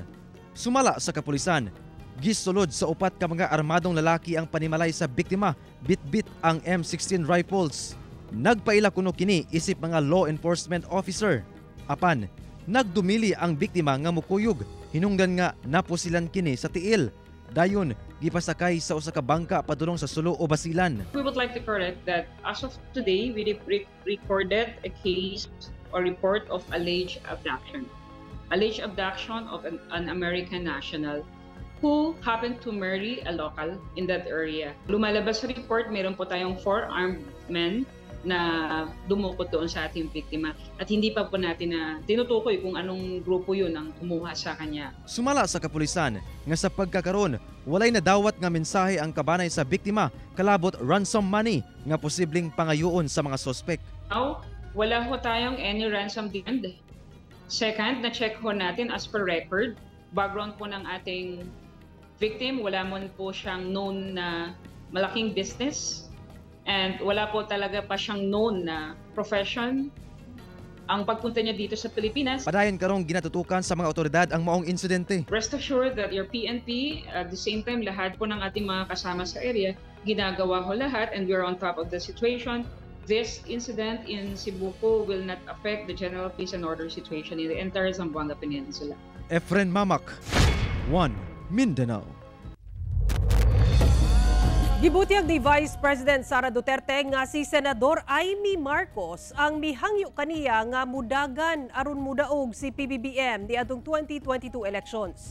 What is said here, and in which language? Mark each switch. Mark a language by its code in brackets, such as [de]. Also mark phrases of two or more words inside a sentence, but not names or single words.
[ceb] Sumala sa kapulisan, gisulod sa upat ka mga armadong lalaki ang panimalay sa biktima, bitbit ang M16 rifles. Nagpaila kuno kini isip mga [en] law enforcement officer. [ceb] Apan, nagdumili ang biktima nga mukuyog, hinungdan nga napusilan kini sa tiil. Dayon, gipasakay sa usa ka bangka padulong sa Sulo o Basilan. [en] We would like to correct that as of today, we recorded a case or report of alleged abduction. Alleged abduction of an American national who happened to marry a local in that area. [tl] Lumalabas sa report, meron po tayong 4 armed men na dumukot doon sa ating biktima at hindi pa po natin na tinutukoy kung anong grupo yun ang kumuha sa kanya. [ceb] Sumala sa kapulisan nga sa pagkakaroon, walay nadawat nga mensahe ang kabanay sa biktima kalabot [en] ransom money [ceb] nga posibleng pangayoon sa mga sospek. [en] Now, [tl] wala ho tayong [en] any ransom demand. [tl] Second, na-check ho natin [en] as per record, [tl] background po ng ating victim, wala mo po siyang known na malaking business. And wala po talaga pa siyang known na profession ang pagpunta niya dito sa Pilipinas. [ceb] Padayon karong ginatutukan sa mga otoridad ang maong insidente. [en] Rest assured that your PNP, at the same time, [tl] lahat po ng ating mga kasama sa area, ginagawa ho lahat [en] and we're on top of the situation. This incident in Sibuco will not affect the general peace and order situation in the entire Zamboanga Peninsula. Efren Mamak, One Mindanao. [ceb] Gibutyag ni Vice President Sara Duterte nga si Senador Amy Marcos ang mihangyo kaniya nga mudagan aron mudaog si PBBM di atong 2022 elections.